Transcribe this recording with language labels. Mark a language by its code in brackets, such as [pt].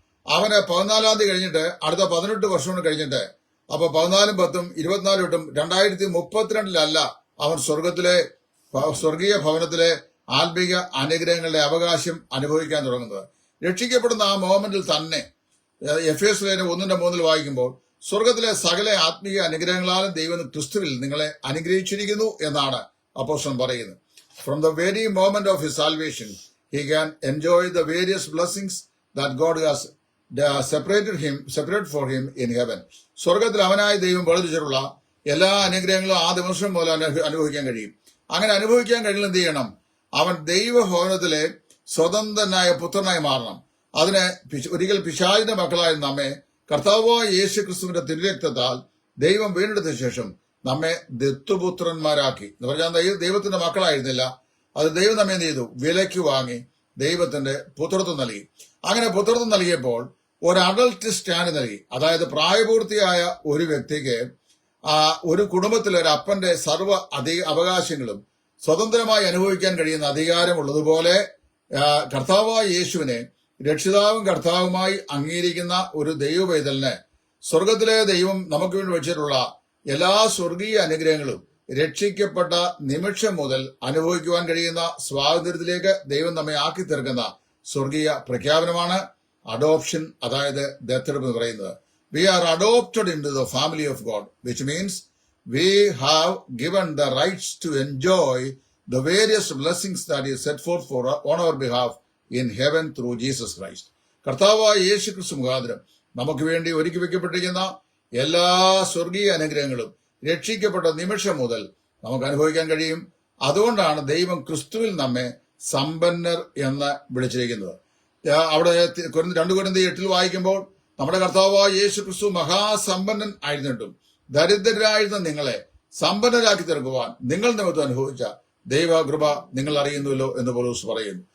[ml] അവന് 14-ാം തീയതി കഴിഞ്ഞിട്ട് അടുത്ത 18 വർഷം കൊണ്ട് കഴിഞ്ഞിട്ട്, അപ്പൊ 14 10 24 2032 അവൻ സ്വർഗീയ ഭവനത്തിലെ ആത്മീക അനുഗ്രഹങ്ങളുടെ അവകാശം അനുഭവിക്കാൻ തുടങ്ങുന്നത്. രക്ഷിക്കപ്പെടുന്ന ആ മോമെന്റിൽ തന്നെ എഫേസ്യ ലേഖനം 1:3 വായിക്കുമ്പോൾ, സ്വർഗത്തിലെ സകല ആത്മീയ അനുഗ്രഹങ്ങളാലും ദൈവം ക്രിസ്തുവിൽ നിങ്ങളെ അനുഗ്രഹിച്ചിരിക്കുന്നു എന്നാണ് അപ്പോസ്തലൻ പറയുന്നത്. [en] From the very moment of his salvation, he can enjoy the various blessings that God has separate for him in heaven. [ml] സ്വർഗത്തിൽ അവനായി ദൈവം വേർതിരിച്ചിട്ടുള്ള എല്ലാ അനുഗ്രഹങ്ങളും ആ ദിവസം മുതൽ അനുഭവിക്കാൻ കഴിയും. അങ്ങനെ അനുഭവിക്കാൻ കഴിയുന്ന എന്ത് ചെയ്യണം? അവൻ ദൈവഭവനത്തിലെ സ്വതന്ത്രനായ പുത്രനായി മാറണം. അതിന് ഒരിക്കൽ പിശാചിന്റെ മക്കളായ നമ്മെ കർത്താവായ യേശു ക്രിസ്തുവിന്റെ തിരുരക്തത്താൽ ദൈവം വീണ്ടെടുത്ത ശേഷം നമ്മെ ദത്തുപുത്രന്മാരാക്കി. എന്ന് പറഞ്ഞാൽ ദൈവത്തിന്റെ മക്കളായിരുന്നില്ല, അത് ദൈവം നമ്മെ എന്ത് ചെയ്തു? വിലയ്ക്ക് വാങ്ങി ദൈവത്തിന്റെ പുത്രത്വം നൽകി. അങ്ങനെ പുത്രത്വം നൽകിയപ്പോൾ ഒരു അഡൾട്ട് സ്റ്റാൻഡ് നൽകി. അതായത് പ്രായപൂർത്തിയായ ഒരു വ്യക്തിക്ക് ഒരു കുടുംബത്തിലെ ഒരു അപ്പന്റെ സർവ്വ അവകാശങ്ങളും സ്വതന്ത്രമായി അനുഭവിക്കാൻ കഴിയുന്ന അധികാരമുള്ളതുപോലെ കർത്താവായ യേശുവിനെ രക്ഷിതാവും കർത്താവുമായി അംഗീകരിക്കുന്ന ഒരു ദൈവപൈതലിന് സ്വർഗത്തിലെ ദൈവം നമുക്ക് വേണ്ടി വെച്ചിട്ടുള്ള എല്ലാ സ്വർഗീയ അനുഗ്രഹങ്ങളും രക്ഷിക്കപ്പെട്ട നിമിഷം മുതൽ അനുഭവിക്കുവാൻ കഴിയുന്ന സ്വാതന്ത്ര്യത്തിലേക്ക് ദൈവം നമ്മെ ആക്കി തീർക്കുന്ന സ്വർഗീയ പ്രഖ്യാപനമാണ് അഡോപ്ഷൻ, അതായത് ദത്തെടുപ്പ് എന്ന് പറയുന്നത്. [en] We are adopted into the family of God, which means we have given the rights to enjoy the various blessings that is set forth on our behalf in heaven through Jesus Christ. [ml] കർത്താവായ യേശു ക്രിസ്തു മുഖാന്തരം നമുക്ക് വേണ്ടി ഒരുക്കി വെക്കപ്പെട്ടിരിക്കുന്ന എല്ലാ സ്വർഗീയ അനുഗ്രഹങ്ങളും രക്ഷിക്കപ്പെട്ട നിമിഷം മുതൽ നമുക്ക് അനുഭവിക്കാൻ കഴിയും. അതുകൊണ്ടാണ് ദൈവം ക്രിസ്തുവിൽ നമ്മെ സമ്പന്നർ എന്ന് വിളിച്ചിരിക്കുന്നത്. അവിടെ 2 കൊരിന്ത്യർ 8 വായിക്കുമ്പോൾ, നമ്മുടെ കർത്താവായ യേശു ക്രിസ്തു മഹാസമ്പന്നൻ ആയിരുന്നിട്ടും ദരിദ്രരായിരുന്ന നിങ്ങളെ സമ്പന്നരാക്കി തീർക്കുവാൻ നിങ്ങൾ നിമിത്തം അനുഭവിച്ച ദൈവകൃപ നിങ്ങൾ അറിയുന്നുവല്ലോ എന്ന് പൗലോസ് പറയുന്നു.